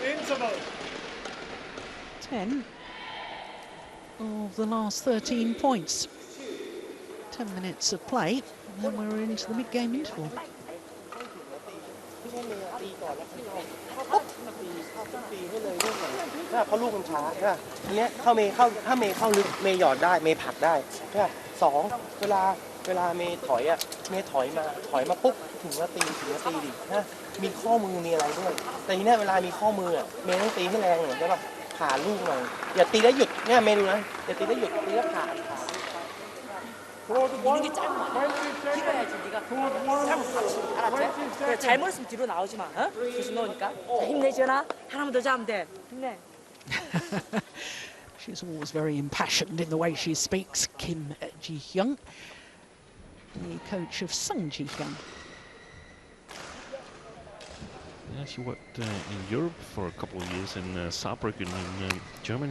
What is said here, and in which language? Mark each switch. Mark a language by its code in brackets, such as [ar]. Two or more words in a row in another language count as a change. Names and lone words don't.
[en] 10 of the last 13 points. 10 minutes of play, and then we're into the mid-game interval. [th] เขาลูกมันช้าใช่ป่ะทีเนี้ยถ้าเมย์เข้าลึกเมย์หยอดได้เมย์ผลักได้ใช่ป่ะสองเวลาเมย์ถอยอ่ะเมย์ถอยมาปุ๊บถึงว่าตีดินะมีข้อมือมีอะไรด้วยแต่ทีเนี้ยเวลามีข้อมืออ่ะเมย์ต้องตีให้แรงหน่อยใช่ป่ะผ่าลูกหน่อยอย่าตีแล้วหยุดเนี่ยเมย์ดูนะอย่าตีแล้วหยุดตีแล้วผ่า [ko] 미는 게 짧으면 안 돼. 길어야지 네가 잘못 받치 알았지? 그래, 잘못했으면 뒤로 나오지 마. 어? 계속 넣으니까. 자, 힘내지연아. 하나만 더 잡으면 돼. 힘내. [en] She's always very impassioned in the way she speaks. Kim Ji-hyun, the coach of Sung Ji-hyun. Yeah, she worked in Europe for a couple of years in Saarbrücken in Germany.